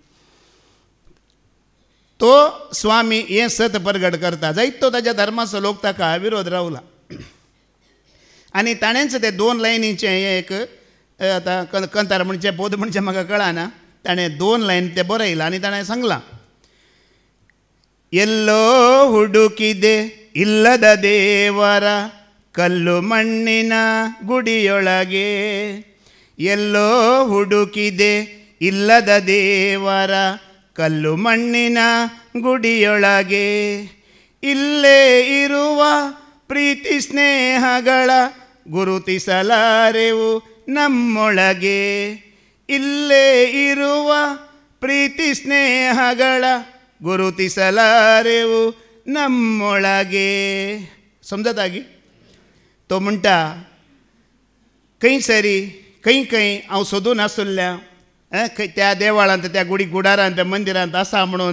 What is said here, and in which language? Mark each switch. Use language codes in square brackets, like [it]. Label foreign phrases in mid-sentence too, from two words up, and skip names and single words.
[kok] तो स्वामी हें सत प्रगट करता जायतो ताच्या धर्माचो लोक ताका विरोध रावला आनी ताणेंच ते 2 लायनीचें हें एक आतां कंतार म्हणचे बोध म्हणचे म्हाका कळना ताणें 2 लायन ते बरयलां आनी ताणें सांगलां [kn] ಎಲ್ಲೋ ಹುಡುಕಿದೆ ಇಲ್ಲದ ದೇವರ ಕಲ್ಲು ಮಣ್ಣಿನ ಗುಡಿಯೊಳಗೆ ಎಲ್ಲೋ ಹುಡುಕಿದೆ ಇಲ್ಲದ ದೇವರ ಕಲ್ಲು ಮಣ್ಣಿನ ಗುಡಿಯೊಳಗೆ ಇಲ್ಲೇ ಇರುವ ಪ್ರೀತಿ ಸ್ನೇಹಗಳ ಗುರುತಿಸಲಾರೆವು ನಮ್ಮೊಳಗೆ ಇಲ್ಲೇ ಇರುವ ಪ್ರೀತಿ ಸ್ನೇಹಗಳ गुरुतिसलारेवू [kok] नम्मोळागे समजता गी तो म्हणटा खंय सरी खंय हांव सोदून आसुल्ल्या त्या देवळांत त्या गुडी गुडारांत मंदिरांत आसा म्हणून